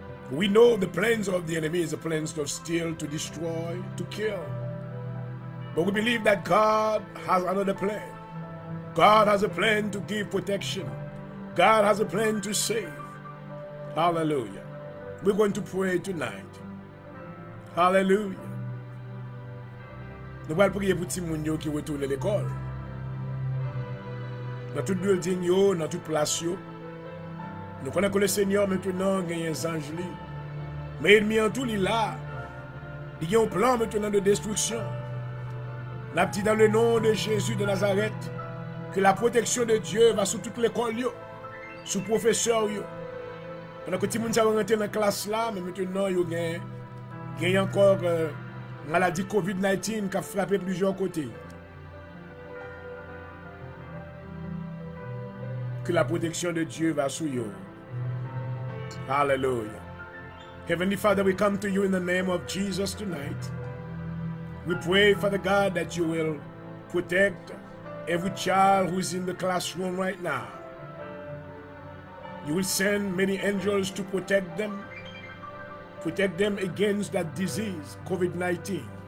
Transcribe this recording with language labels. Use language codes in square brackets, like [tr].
[en] We know the plans of the enemy is the plans to steal, to destroy, to kill. But we believe that God has another plan. God has a plan to give protection. God has a plan to save. Hallelujah. We're going to pray tonight. Hallelujah. [fr] Nous allons prier pour les gens qui retournent à l'école. Dans tout building, dans toute place. Nous connaissons que le Seigneur maintenant a gagné un ange. Mais l'ennemi en tout, il est là. Il y a un plan maintenant de destruction. Nous avons dit dans le nom de Jésus de Nazareth que la protection de Dieu va sur toute l'école, sur les professeurs. Pendant que tout le monde va rentrer dans la classe là, mais maintenant, il y a encore maladie COVID-19 qui a frappé plusieurs côtés. Que la protection de Dieu va sur eux. [en] Hallelujah. Heavenly Father, we come to you in the name of Jesus tonight. We pray, Father God, that you will protect every child who is in the classroom right now. You will send many angels to protect them against that disease, COVID-19.